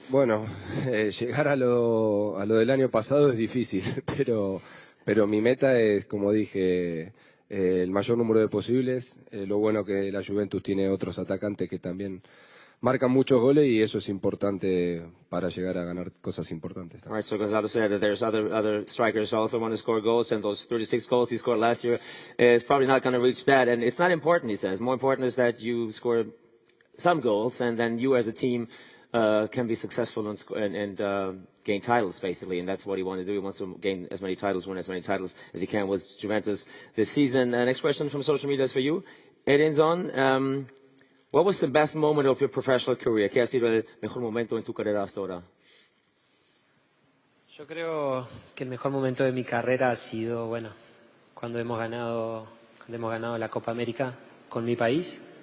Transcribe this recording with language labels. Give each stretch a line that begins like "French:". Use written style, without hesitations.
Spanish: Bueno, llegar a lo del año pasado es difícil, pero mi meta es, como dije, el mayor número de posibles. Lo bueno que la Juventus tiene otros atacantes que también marcan muchos goles y eso es importante para llegar a ganar cosas importantes.
English: All right, so Gonzalo said that there's other strikers who also want to score goals, and those 36 goals he scored last year is probably not going to reach that. And it's not important, he says. More important is that you score some goals, and then you as a team can be successful and gain titles, basically, and that's what he wants to do. He wants to gain as many titles, win as many titles as he can with Juventus this season. Next question from social media is for you, Edinson. What was the best moment of your professional career?
Spanish: ¿Qué ha sido el mejor momento en tu carrera hasta ahora? Yo creo que el mejor momento de mi carrera ha sido, bueno, cuando hemos ganado la Copa América con mi país.